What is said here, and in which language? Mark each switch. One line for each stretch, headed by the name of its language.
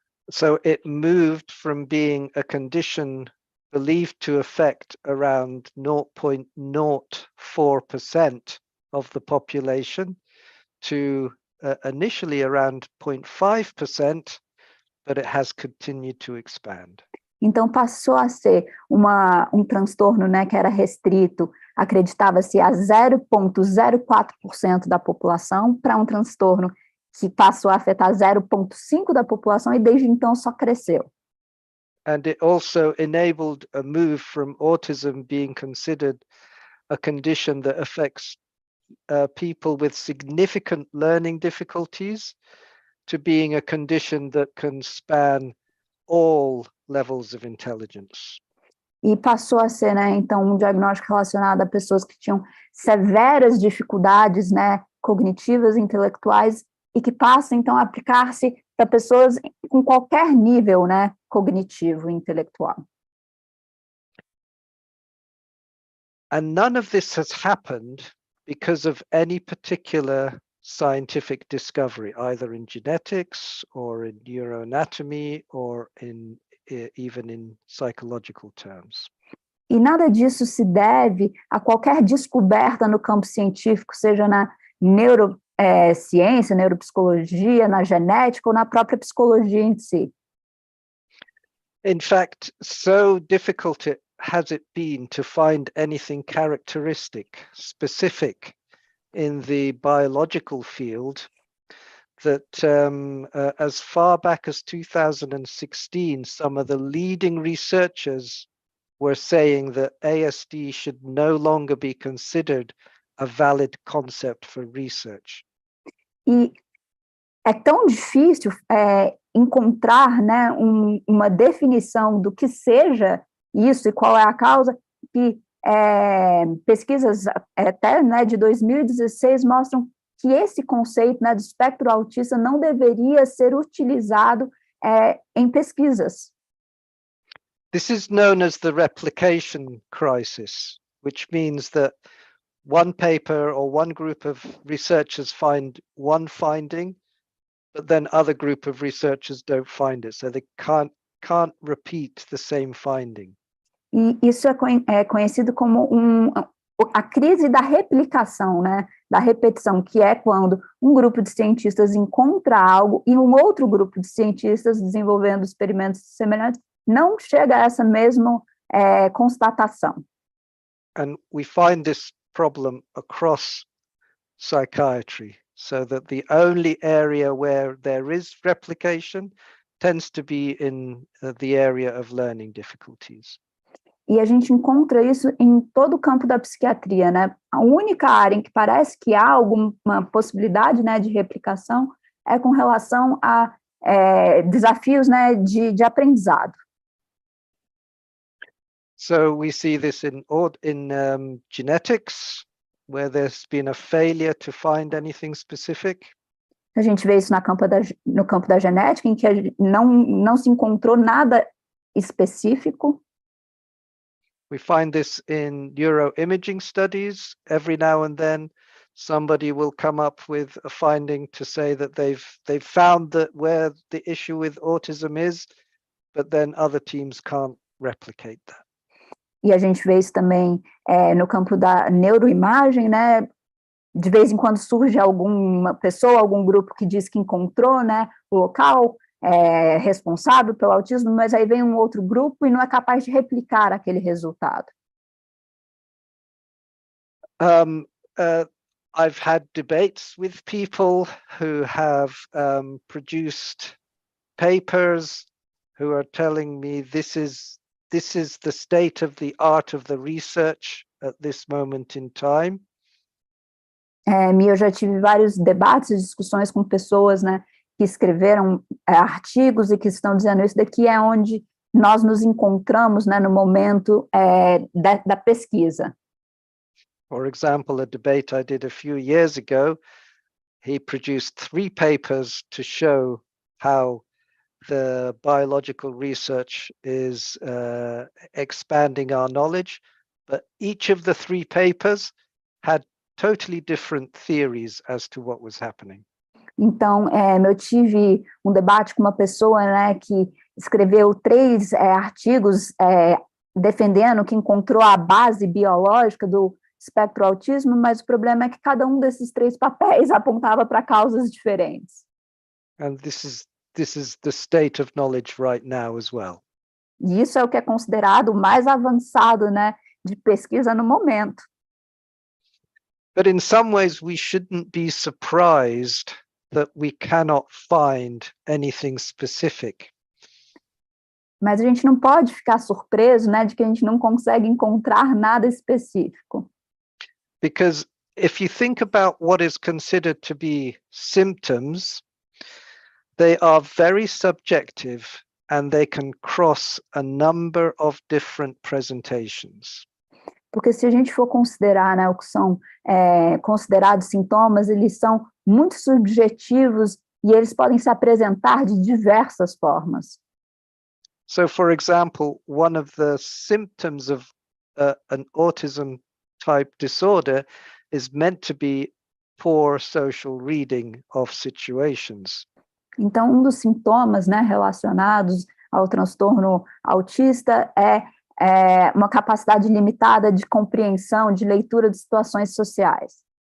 English: So it moved from being a condition believed to affect around 0.04% of the population to initially around 0.5%, but it has continued to expand.
Portuguese: Então passou a ser um transtorno, né, que era restrito, acreditava-se a 0,04% da população, para um transtorno que passou a afetar 0,5% da população e desde então só cresceu.
English: And it also enabled a move from autism being considered a condition that affects people with significant learning difficulties to being a condition that can span all levels of intelligence.
Portuguese: E passou a ser, né, então, um diagnóstico relacionado a pessoas que tinham severas dificuldades, né, cognitivas, intelectuais, e que passa, então, a aplicar-se para pessoas com qualquer nível, né, cognitivo e intelectual.
English: And none of this has happened because of any particular scientific discovery, either in genetics or in neuroanatomy or even in psychological terms.
Portuguese: E nada disso se deve a qualquer descoberta no campo científico, seja na neurociência, neuropsicologia, na genética ou na própria psicologia em si.
English: In fact, so difficult has it been to find anything characteristic, specific in the biological field that as far back as 2016, some of the leading researchers were saying that ASD should no longer be considered a valid concept for research.
Portuguese: E é tão difícil encontrar, né, uma definição do que seja isso e qual é a causa, que pesquisas até, né, de 2016 mostram que esse conceito, né, do espectro autista não deveria ser utilizado em pesquisas.
English: This is known as the replication crisis, which means that one paper or one group of researchers find one finding, but then other group of researchers don't find it, so they can't repeat the same finding.
Portuguese: E isso é conhecido como a crise da replicação, né, da repetição, que é quando um grupo de cientistas encontra algo e um outro grupo de cientistas desenvolvendo experimentos semelhantes não chega a essa mesma constatação.
English: And we find this problem across psychiatry, so that the only area where there is replication tends to be in the area of learning difficulties.
Portuguese: E a gente encontra isso em todo o campo da psiquiatria, né? A única área em que parece que há alguma possibilidade, né, de replicação é com relação a desafios, né, de aprendizado.
English: So we see this in genetics, where there's been a failure to find anything specific.
Portuguese: A gente vê isso no campo da genética, em que não se encontrou nada específico.
English: We find this in neuroimaging studies. Every now and then, somebody will come up with a finding to say that they've found that where the issue with autism is, but then other teams can't replicate that.
Portuguese: E a gente vê isso também no campo da neuroimagem, né? De vez em quando surge alguma pessoa, algum grupo que diz que encontrou, né, o local responsável pelo autismo, mas aí vem um outro grupo e não é capaz de replicar aquele resultado.
English: I've had debates with people who have produced papers who are telling me this is the state of the art of the research at this moment in time.
Portuguese: Eu já tive vários debates e discussões com pessoas, né, que escreveram artigos e que estão dizendo isso daqui é onde nós nos encontramos, né, no momento da pesquisa.
English: For example, a debate I did a few years ago, he produced 3 papers to show how the biological research is expanding our knowledge, but each of the 3 papers had totally different theories as to what was happening.
Portuguese: Então, eu tive um debate com uma pessoa, né, que escreveu 3 artigos defendendo que encontrou a base biológica do espectro autismo, mas o problema é que cada um desses 3 papéis apontava para causas diferentes.
English: And this is the state of knowledge right now as well.
Portuguese: E isso é o que é considerado o mais avançado, né, de pesquisa no momento.
English: But in some ways we shouldn't be surprised that we cannot find anything specific.
Portuguese: Mas a gente não pode ficar surpreso, né, de que a gente não consegue encontrar nada específico.
English: Because if you think about what is considered to be symptoms, they are very subjective and they can cross a number of different presentations.
Portuguese: Porque se a gente for considerar, né, o que são considerados sintomas, eles são muito subjetivos e eles podem se apresentar de diversas formas.
English: So, for example, one of the symptoms of an autism type disorder is meant to be poor social reading of situations.
Portuguese: Então, um dos sintomas, né, relacionados ao transtorno autista é uma capacidade limitada de compreensão, de leitura de situações sociais.